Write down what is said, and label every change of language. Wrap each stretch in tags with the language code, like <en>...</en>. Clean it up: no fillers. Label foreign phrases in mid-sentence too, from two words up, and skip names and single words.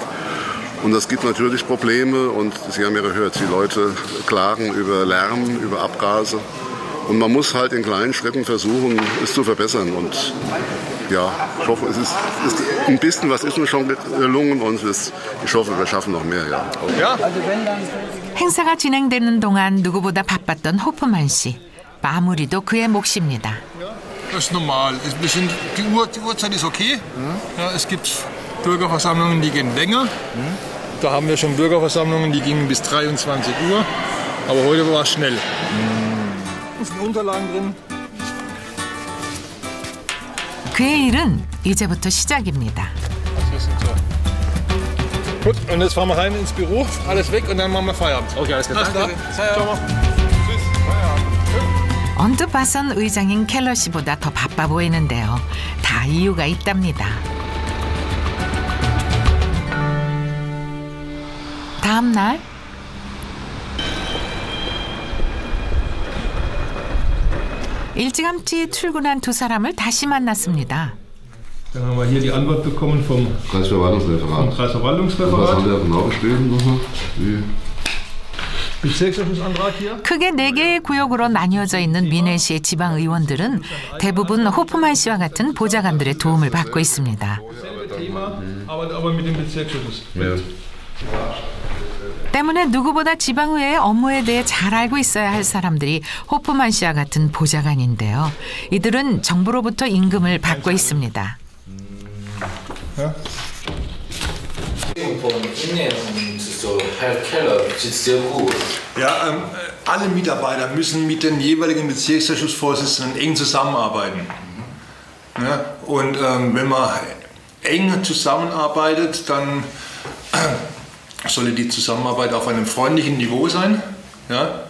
<de>Und das gibt natürlich Probleme und Sie haben ja gehört, die Leute klagen über Lärm, über Abgase. Und man muss halt in kleinen Schritten versuchen, es zu verbessern. Und ja, ich hoffe, es ist ein bisschen was ist uns schon gelungen und ich hoffe, wir schaffen noch mehr. Ja.</de> <ko>행사가 진행되는 동안 누구보다 바빴던 호프만 씨. 마무리도 그의 몫입니다.</ko> <de>Das ist normal. Die Uhrzeit ist okay. Ja, es gibt Bürgerversammlungen, die gehen länger. Da haben wir schon Bürgerversammlungen, die gingen bis 23 Uhr. Aber heute war es schnell. Da sind Unterlagen drin.</de> <ko>그의 일은 이제부터 시작입니다.</ko> <de>Gut, und jetzt fahren wir rein ins Büro, alles weg und dann machen wir Feierabend. Okay, alles klar. Danke. Ciao.</de> <ko>언뜻 봐선 의장인 켈러 씨보다 더 바빠 보이는데요. 다 이유가 있답니다. 다음 날 일찌감치 출근한 두 사람을 다시 만났습니다.</ko> <de>Dann haben wir hier die Antwort bekommen vom Kreisverwaltungsreferat. Was haben wir genau geschrieben?</de> <ko>크게 4개의 구역으로 나뉘어져 있는 미넨시의 지방 의원들은 대부분 호프만 씨와 같은 보좌관들의 도움을 받고 있습니다. 때문에 누구보다 지방의회의 업무에 대해 잘 알고 있어야 할 사람들이 호프만 씨와 같은 보좌관인데요. 이들은 정부로부터 임금을 받고 있습니다.</ko> <de>Ja, alle Mitarbeiter müssen mit den jeweiligen Bezirksausschussvorsitzenden eng zusammenarbeiten. Ja, und wenn man eng zusammenarbeitet, dann sollte die Zusammenarbeit auf einem freundlichen Niveau sein.</de>